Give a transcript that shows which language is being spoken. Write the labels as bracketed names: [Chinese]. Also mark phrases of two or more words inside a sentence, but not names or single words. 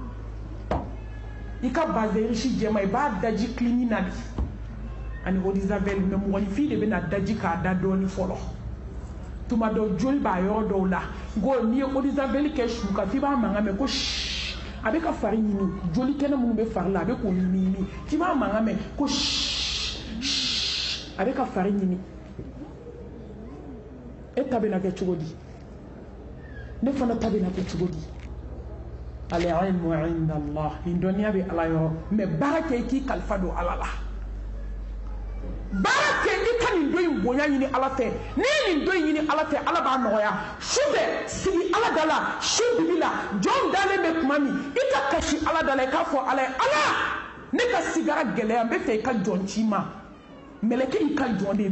[Bambara] i ka bazɛrisi jɛma i b'a daji clinique na de ani [French] eau de javel [Bambara] mais mɔgɔninfin de bɛ na daji k'a da dɔɔni fɔlɔ tuma dɔ joli b'a yɔrɔ dɔw la ngo n'i ye eau de javel kɛ su kan f'i b'a mankan mɛn ko shh a bɛ ka fari ɲimi joli kɛnɛ minnu bɛ fari la a bɛ k'o ɲimi f'i b'a mankan mɛn ko shh shh a bɛ ka fari ɲimi e ta bɛna kɛ cogo di ne fana ta bɛna kɛ cogo di [Arabic] العلم عند الله [Bambara] nin dɔnniya bɛ ala yɔrɔ mais baara kɛ i k'i kalifa don ala la baara kɛ i ka nin dɔ in bonya ɲini ala fɛ n'i ye nin dɔ in ɲini ala fɛ ala b'a nɔgɔya su fɛ sigi ala da la su dibi la jɔn dalen bɛ tuma min i ka kasi ala da la i k'a fɔ ala ye ala ne ka sigara gɛlɛya n bɛ fɛ i ka jɔn ci ma mɛlɛkɛ y'i ka jɔn de ye